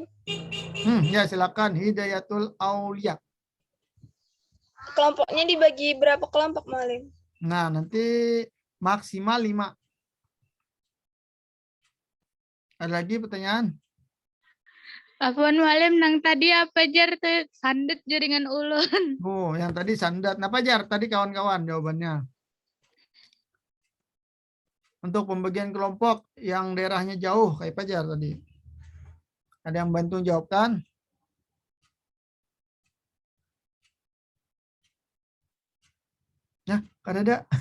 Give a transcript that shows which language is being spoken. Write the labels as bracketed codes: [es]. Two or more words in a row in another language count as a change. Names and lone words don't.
[id] Ya, silakan. Hidayatul Aulia. kelompoknya dibagi berapa kelompok, Malim? Nah, nanti maksimal 5. Ada lagi pertanyaan? Apaan Malim nang tadi apa jar tuh sandet jaringan ulun. Oh, yang tadi sandat. Nah, Pajar, tadi kawan-kawan jawabannya. Untuk pembagian kelompok yang daerahnya jauh, kayak Pajar tadi. Ada yang bantu jawabkan? Ya, ada.